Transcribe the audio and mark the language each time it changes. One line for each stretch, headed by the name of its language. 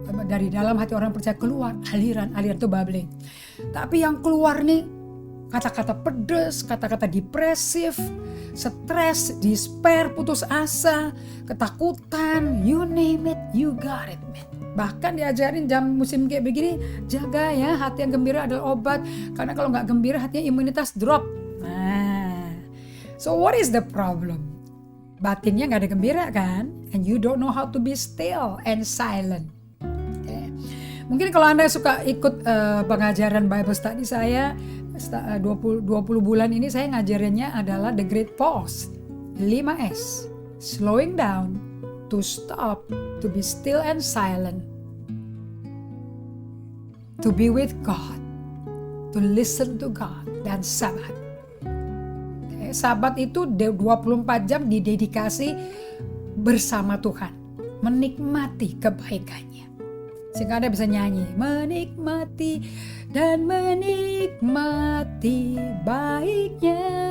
Indonesian: Dari dalam hati orang percaya keluar, aliran itu bubbling. Tapi yang keluar nih kata-kata pedes, kata-kata depresif, stres, despair, putus asa, ketakutan,
English: you name it, you got it, man.
Indonesian: Bahkan diajarin jam musim kayak begini, jaga ya, hati yang gembira adalah obat. Karena kalau nggak gembira hatinya imunitas drop.
English: Nah, so what is the problem?
Indonesian: Batinnya nggak ada gembira kan?
English: And you don't know how to be still and silent. Okay.
Indonesian: Mungkin kalau Anda suka ikut pengajaran Bible study saya, 20 bulan ini saya ngajarinnya adalah The Great Pause. 5S.
English: Slowing down, to stop, to be still and silent, to be with God, to listen to God,
Indonesian: dan Sabat. Okay, Sabat itu 24 jam didedikasi bersama Tuhan, menikmati kebaikannya. Sehingga Anda bisa nyanyi, menikmati dan menikmati baiknya.